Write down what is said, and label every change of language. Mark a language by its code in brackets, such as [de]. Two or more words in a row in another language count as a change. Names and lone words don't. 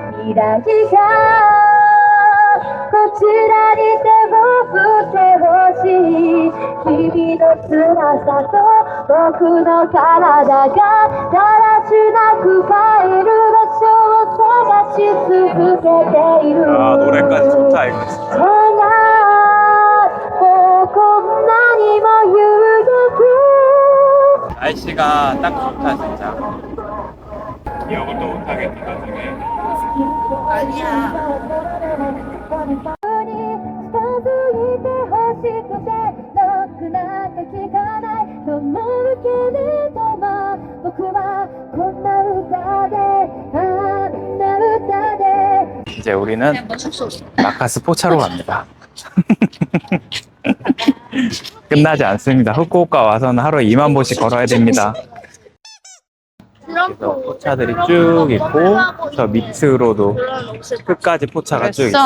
[ja] 未来がこちらに手を振ってほしい君の辛さと僕の体がだらしなく帰る場所を探し続けている [ko] 아, 노래까지 좋다, 이거 진짜. [ja] もうこんなにも夕焼け [ko] 날씨가 딱 좋다, 진짜. 기억을 또 못하겠다, 나중에. [ja] 近づいてほしくてノックなんか聞かないと思うけれども僕はこんな歌であんな歌で [ko] 이제 우리는 라카스 포차로 갑니다. 끝나지 않습니다. 후쿠오카 와서는 하루에 2만 보씩 걸어야 됩니다. 그래서 포차들이 쭉 있고 저 밑으로도 끝까지 포차가 쭉 있어요.